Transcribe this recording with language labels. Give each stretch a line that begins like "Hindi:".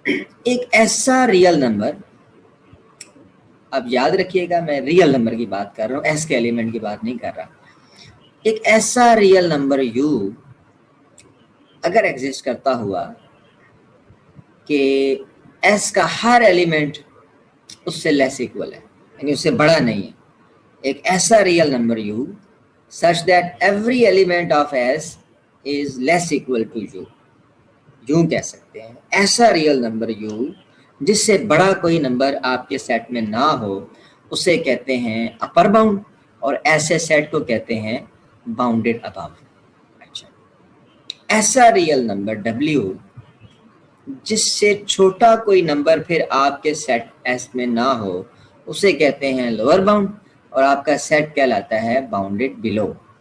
Urdu: ایک ایسا real number, اب یاد رکھیے گا میں ریئل نمبر کی بات کر رہا ہوں, ایس کے ایلیمنٹ کی بات نہیں کر رہا. ایک ایسا ریئل نمبر یو اگر ایگزسٹ کرتا ہوا کہ ایس کا ہر ایلیمنٹ اس سے لیس ایکول ہے, یعنی اس سے بڑا نہیں ہے. ایک ایسا real number you
English: such that every element of S is less equal to U.
Urdu: یوں کہہ سکتے ہیں ایسا ریئل نمبر یو جس سے بڑا کوئی نمبر آپ کے سیٹ میں نہ ہو, اسے کہتے ہیں اپر باؤنڈ, اور ایسے سیٹ کو کہتے ہیں باؤنڈیڈ ابو. اچھا, ایسا ریئل نمبر W جس سے چھوٹا کوئی نمبر پھر آپ کے سیٹ ایس میں نہ ہو, اسے کہتے ہیں لوور باؤنڈ, اور آپ کا سیٹ کہلاتا ہے باؤنڈیڈ بلو.